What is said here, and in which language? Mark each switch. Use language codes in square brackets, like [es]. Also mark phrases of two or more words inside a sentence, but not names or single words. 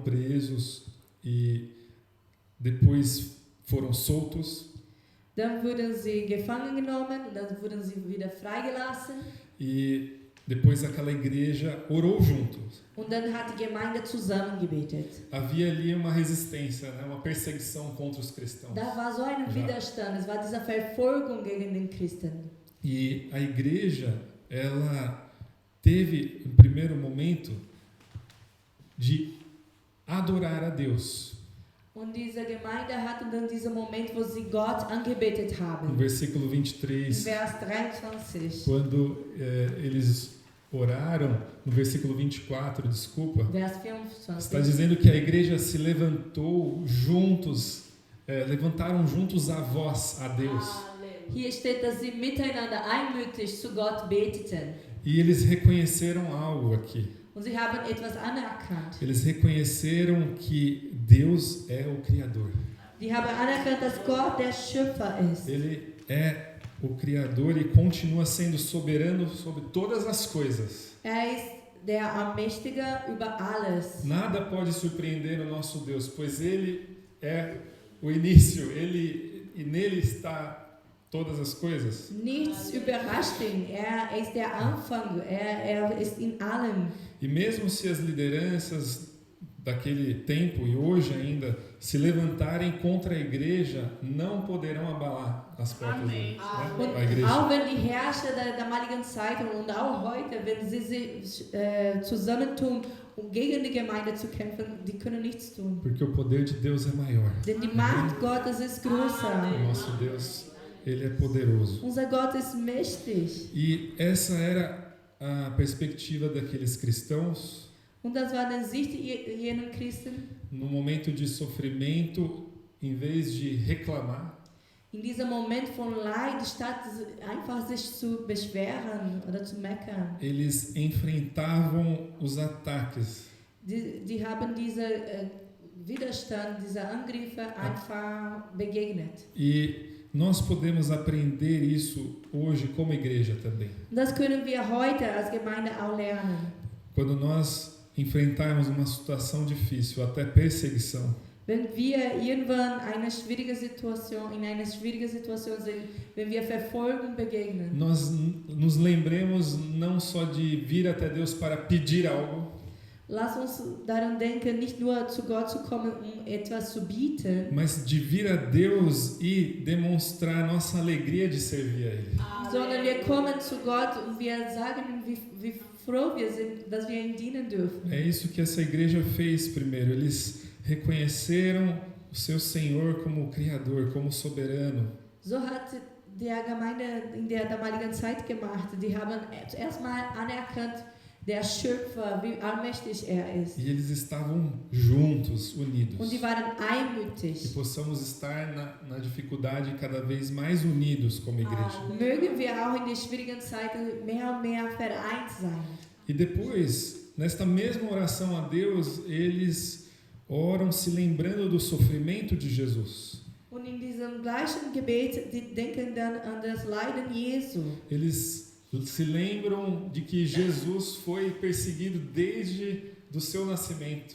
[pt] presos e depois foram soltos. [de] Dann wurden sie gefangen genommen und dann wurden sie wieder freigelassen. [pt] E depois aquela igreja orou junto. [de] Und dann hat die Gemeinde zusammen gebetet. [pt] Havia ali uma resistência, né? Uma perseguição contra os cristãos. [de] Da war so ein Widerstand, es war diese Verfolgung gegen den Christen. [pt] E a igreja, ela teve, no primeiro momento, de adorar a Deus. [de] Und diese Gemeinde hatte dann diesen Moment, wo sie Gott angebetet haben. [pt] No versículo 23, [de] Vers 23. [pt] quando eles oraram, no versículo 24, desculpa, [de] Vers [pt] está [de] 24. [pt] dizendo que a igreja se levantou juntos, levantaram juntos a voz a Deus. [de] Hier steht, dass sie miteinander einmütig zu Gott beteten. [pt] E eles reconheceram algo aqui. [de] Und sie haben etwas anerkannt. [pt] Eles reconheceram que Deus é o Criador. [de] Die haben anerkannt, dass Gott der Schöpfer ist. [pt] Ele é o Criador e continua sendo soberano sobre todas as coisas. [de] Ist der Allmächtige über alles. [pt] Nada pode surpreender o nosso Deus, pois Ele é o início, e nele está todas as coisas. [de] Nichts überrascht ihn. Ist der Anfang. Ist in allem. [pt] E mesmo se as lideranças daquele tempo e hoje ainda se levantarem contra a igreja, não poderão abalar as portas da igreja. [de] Auch wenn die Herrscher der damaligen Zeit und auch heute, wenn sie sich zusammentun, um gegen die Gemeinde zu kämpfen, die können nichts tun. [pt] Porque o poder de Deus é maior. [de] Denn die Macht Gottes ist größer. [pt] O nosso Deus, Ele é poderoso. [de] Unser Gott ist mächtig. [pt] E essa era a perspectiva daqueles cristãos. [de] Und das war die Sicht jener Christen. [pt] No momento de sofrimento, em vez de reclamar, [de] In diesem Moment von Leid, statt einfach sich zu beschweren oder zu meckern, [pt] eles enfrentavam os ataques. [de] die haben diese Widerstand, diese Angriffe einfach begegnet. [pt] E nós podemos aprender isso hoje como igreja também. [de] Und das können wir heute als Gemeinde auch lernen. [pt] Quando nós enfrentarmos uma situação difícil, até perseguição, [de] Wenn wir irgendwann in einer schwierigen Situation sind, wenn wir Verfolgung begegnen, [pt] nós nos lembremos não só de vir até Deus para pedir algo, [de] lass uns daran denken, nicht nur zu Gott zu kommen, etwas zu bieten, [pt] mas de vir a Deus e demonstrar nossa alegria de servir a Ele. [de] sondern wir kommen zu Gott und wir sagen ihm, wie froh wir sind, dass wir ihm dienen dürfen. [pt] É isso que essa igreja fez primeiro. Eles reconheceram o seu Senhor como Criador, como soberano. [de] So hat die Gemeinde in der damaligen Zeit gemacht. Die haben zuerst mal anerkannt, der Schöpfer, wie allmächtig ist. [pt] E eles estavam juntos, unidos. [de] Und die waren [pt] Que [de] einmütig. [pt] possamos estar na dificuldade cada vez mais unidos como igreja. [de] Mögen wir auch in den schwierigen Zeiten mehr und mehr vereint sein. [pt] E depois, nesta mesma oração a Deus, eles oram se lembrando do sofrimento de Jesus. [de] Und in diesem gleichen Gebet, die denken dann an das Leiden Jesu. [pt] Eles se lembram de que Jesus foi perseguido desde do seu nascimento.